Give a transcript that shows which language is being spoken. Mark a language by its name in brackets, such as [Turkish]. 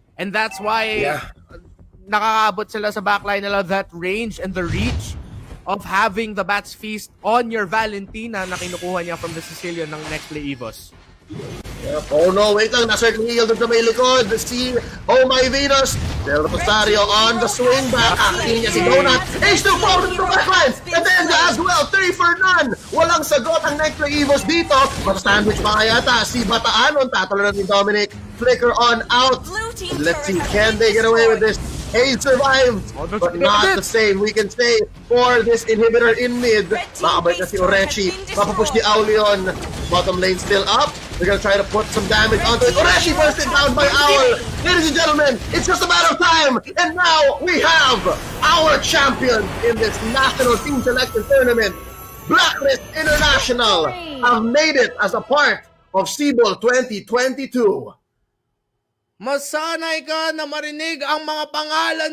[English] And that's why [Filipino] nakakaabot sila sa backline nila, [English] that range and the reach of having the Bats Feast on your Valentina [Filipino] na kinukuha niya from the Sicilian ng [English] Nxpe Evos. [Filipino] Yep. Oh no, wait lang, na-circle heal dun sa may likod. [English] Si Oh My Venus, Del Rosario on the swing back. Acting niya si Donut. H2 forward to the backline. And then as well, 3 for none. [Filipino] Walang sagot ang Nxpe Evos dito. Mata-sandwich pa kaya yata. Si Bataanon, tatalo na ni Dominic. [English] Flicker on out. Let's see, can they get away with this? Hayes survived, but not the same. We can say for this inhibitor in mid, [Filipino] makabait na si [English] Oreshi. [Filipino] Papapush ni [English] Aulion. Bottom lane still up. They're gonna try to put some damage onto it. Oreshi bursted down by Owl. Ladies and gentlemen, it's just a matter of time. And now we have our champion in this national team selection tournament. Blacklist International have made it as a part of Sibol 2022. [Filipino] Masanay ka na marinig ang mga pangalan